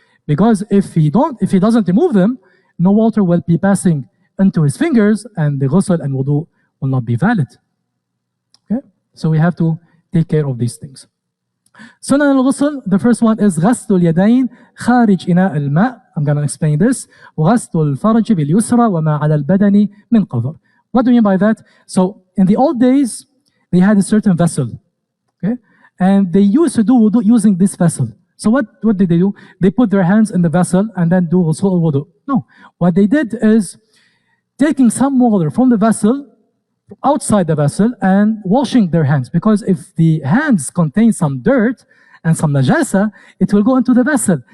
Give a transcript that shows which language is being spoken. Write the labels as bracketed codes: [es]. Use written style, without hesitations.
[en] Because if he doesn't remove them, no water will be passing into his fingers, and the ghusl and wudu will not be valid. Okay? So we have to take care of these things. Sunan al-ghusl, the first one is [ar] غسل اليدين خارج إناء الماء. [en] I'm going to explain this. [ar] وغسل الفرج باليسرى وما على البدن من قدر. [en] What do you mean by that? So in the old days, they had a certain vessel, okay, and they used to do wudu using this vessel. So what did they do? They put their hands in the vessel and then do ghusl or wudu. No, what they did is taking some water from the vessel outside the vessel and washing their hands, because if the hands contain some dirt and some najasa, it will go into the vessel.